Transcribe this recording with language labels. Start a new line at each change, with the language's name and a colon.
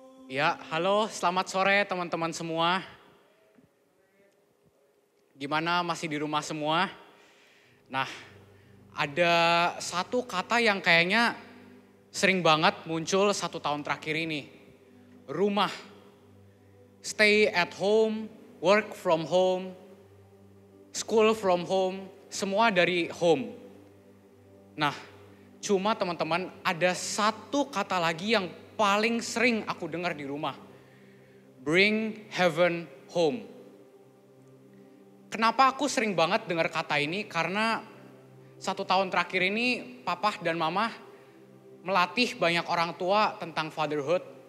Indonesian: Ya, halo, selamat sore teman-teman semua. Gimana, masih di rumah semua? Nah, ada satu kata yang kayaknya sering banget muncul 1 tahun terakhir ini. Rumah.
English: Stay at home, work from home, school from home,
Indonesian: semua dari
English: home.
Indonesian: Nah, cuma teman-teman ada satu kata lagi yang paling sering aku dengar di rumah.
English: Bring heaven home.
Indonesian: Kenapa aku sering banget dengar kata ini? Karena 1 tahun terakhir ini papa dan mama melatih banyak orang tua tentang fatherhood.